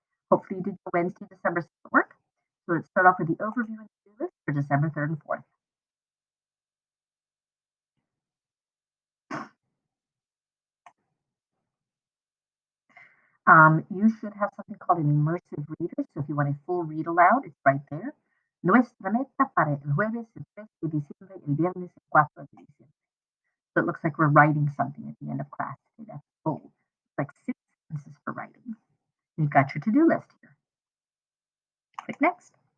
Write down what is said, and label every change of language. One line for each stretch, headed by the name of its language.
English: Hopefully you did your Wednesday, December 2nd work. So let's start off with the overview and to-do list for December 3rd and 4th. You should have something called an immersive reader. So if you want a full read aloud, it's right there.
Spanish: Nuestra meta para el jueves, el 3 de diciembre, el viernes, el 4 de diciembre.
English: So it looks like we're writing something at the end of class today. That's bold. It's like 6 sentences for writing. You've got your to-do list here. Click next.